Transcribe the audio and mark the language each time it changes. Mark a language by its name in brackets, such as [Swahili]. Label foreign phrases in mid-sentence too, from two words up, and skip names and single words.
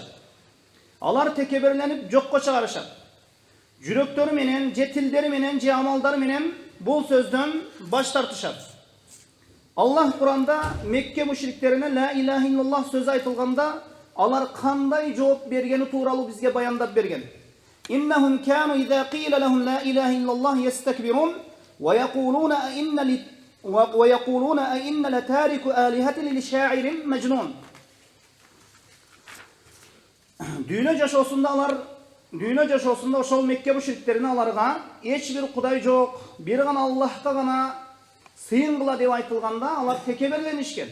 [Kyrgyz] Алар текеберленип жокко чыгарышат. Жүрөктөрү менен, же тилдери менен, же амалдары менен бул сөздөн баш тартышат. Аллах Куранда Мекке мушриктерине [Arabic] لا إله إلا الله [Kyrgyz] сөзү айтылганда, алар кандай жооп бергени тууралуу бизге баяндап берген. [Arabic] إنهم كانوا إذا قيل لهم لا إله إلا الله يستكبرون ويقولون أإنا لتاركو آلهة لشاعر مجنون. [Kyrgyz] Dünya жашоосунда ошол Мекке мушриктерине аларга эч бир кудай жок, бир гана Аллахка гана сыйын кыла деп айтылганда, алар текеберленишкен.